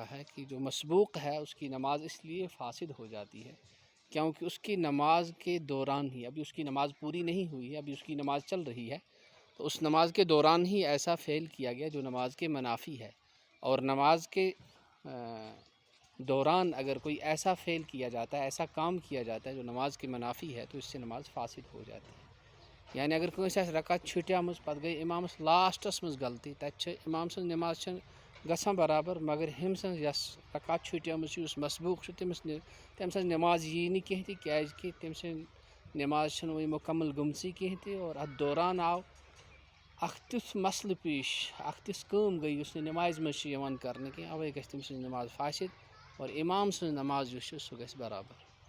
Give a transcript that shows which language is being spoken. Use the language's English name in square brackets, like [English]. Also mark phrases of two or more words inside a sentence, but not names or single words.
[Urdu] ہے کہ جو مسبوق ہے اس کی نماز اس لیے فاسد ہو جاتی ہے کیونکہ اس کی نماز کے دوران ہی، ابھی اس کی نماز پوری نہیں ہوئی ہے، ابھی اس کی نماز چل رہی ہے، تو اس نماز کے دوران ہی ایسا فعل کیا گیا جو نماز کے منافی ہے، اور نماز کے دوران اگر کوئی ایسا فعل کیا جاتا ہے، ایسا کام کیا جاتا ہے جو نماز کے منافی ہے تو اس سے نماز فاسد ہو جاتی ہے۔ [Kashmiri] یعنی اگر کوئی رکعت چھٹیامٕژ پتہٕ گئی امامس لاسٹس مز غلطی، تتہِ امام سٕنٛز نماز چھنہٕ گژھان برابر، مگر ہُمۍ سٕنٛز یۄس رکعت چھٹیامٕژ چھِ، یُس مسبوق چھُ تٔمۍ سٕنٛز نماز یی نہٕ کینٛہہ تہِ، کیازکہِ تٔمۍ سٕنٛز نماز چھنہٕ وٕنہِ مکمل گٔمژٕے کینٛہہ تہِ، اور اتھ دوران آو اکھ تیُتھ مسلہٕ پیش، اکھ تِژھ کٲم گٔے یُس نہٕ نمازِ منٛز چھِ یِوان کرنہٕ کینٛہہ، اوے گژھِ تٔمۍ سٕنٛز نماز فاسد، اور امام سٕنٛز نماز یُس چھِ سُہ گژھِ برابر۔